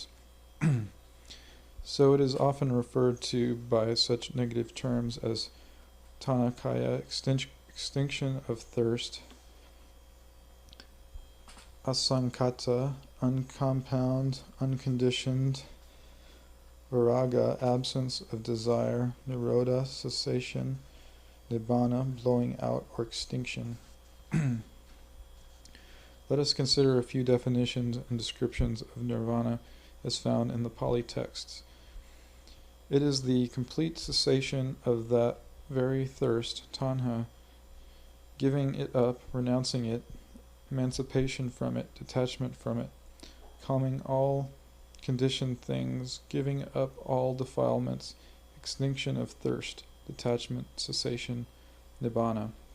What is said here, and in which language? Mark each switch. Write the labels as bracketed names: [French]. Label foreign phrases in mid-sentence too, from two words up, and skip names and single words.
[English] So it is often referred to by such negative terms as Tanakaya, extinction of thirst, asankata, uncompound, unconditioned, viraga, absence of desire, nirodha, cessation, nibbana, blowing out or extinction. Let us consider a few definitions and descriptions of nirvana as found in the Pali texts. It is the complete cessation of that very thirst, tanha, giving it up, renouncing it, emancipation from it, detachment from it, calming all conditioned things, giving up all defilements, extinction of thirst, detachment, cessation, nibbana.